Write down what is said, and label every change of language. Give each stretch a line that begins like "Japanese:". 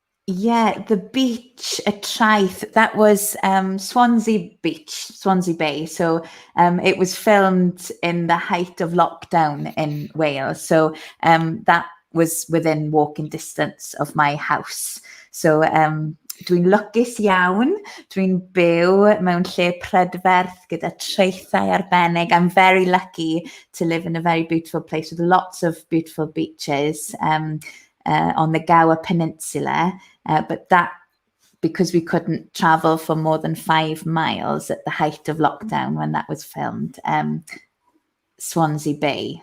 English: Yeah, the beach at Traeth, that was Swansea Beach, Swansea Bay. So it was filmed in the height of lockdown in Wales. So that was within walking distance of my house.
Welsh: So dwi'n lwcus iawn, dwi'n byw mewn lle prydferth gyda traethau arbennig.
English: I'm very lucky to live in a very beautiful place with lots of beautiful beaches on the Gower Peninsula. But that, because we couldn't travel for more than 5 miles at the height of lockdown when that was filmed, Swansea Bay.